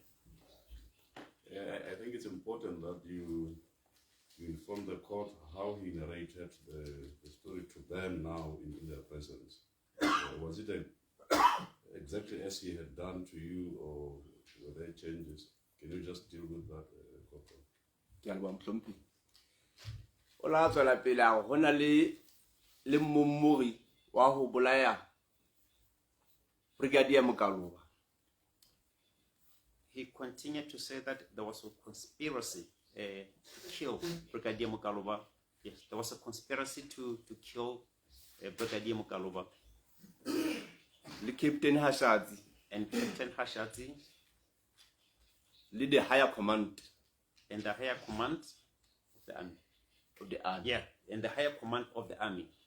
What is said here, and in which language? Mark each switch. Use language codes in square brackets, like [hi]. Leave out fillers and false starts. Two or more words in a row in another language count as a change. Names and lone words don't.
[en] Yeah, I think it's important that you inform the court how he narrated the story to them now in their presence. Was it exactly as he had done to you, or were there changes? Can you just deal with that, Corporal? [nso] ke a leboha mohlompi. O la tswela pele a go na le mmomori wa go bolaya Brigadier Mokaloba. [en] He continued to say that there was a conspiracy to kill Brigadier Mokaloba. Yes, there was a conspiracy to kill Brigadier Mokaloba. [nso] Le Captain Hashatsi [en] And Captain Hashatsi le the higher command and the higher command of the army. of the army. Yeah, and the higher command of the army.